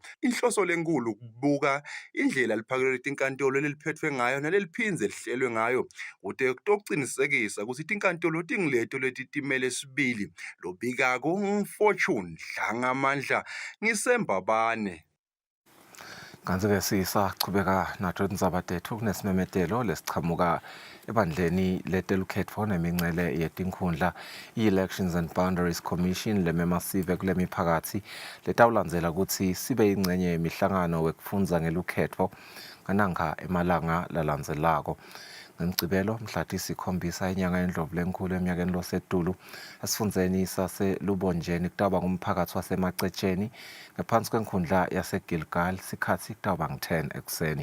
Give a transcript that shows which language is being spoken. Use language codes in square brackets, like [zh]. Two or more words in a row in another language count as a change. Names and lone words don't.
[ss] Inhloso lenkulu kubuka indlela liphakelo letinkantolo leliphethwe ngayo naleliphindze lihlelwe ngayo kude kutokucinisekisa ukuthi tinkantolo tingileto letitimele sibili. Lobikako ngumfortune Dlangamandla ngisembabane. Kanti-ke sisachubeka nato tindzaba tethu kunesimemetelo lesichamuka ebandleni letelukhetfo nemincele yetinkhundla i-Elections and Boundaries Commission lememasive kule miphakathi letawulandzela ukuthi sibe yingcenye yemihlangano wekufundza ngelukhetfo ngananga emalanga lalandzelako. ngomgcibelo mhla tisikhombisa inyanga yeNdlovulenkhulu eminyakeni losedulu esifundeni saseLubonjeni kutaba ngumphakathi wasemacetsheni ngaphansi kwenkundla yaseGilgal sikhathi kutaba ngo-10 ekuseni.